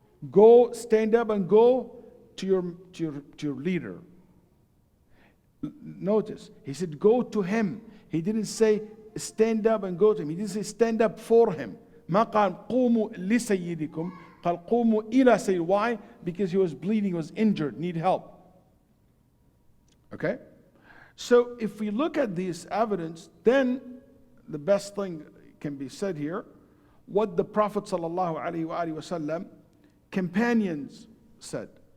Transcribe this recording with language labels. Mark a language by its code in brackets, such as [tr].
[en] Go, stand up and go to your leader. Notice, he said go to him. He didn't say stand up and go to him. He didn't say stand up for him. [ar] ما قال قوموا لسيدكم قال قوموا إلى سيد. [en] Why? Because he was bleeding, he was injured, need help. Okay? So if we look at this evidence, then the best thing can be said here, what the Prophet ﷺ companions said.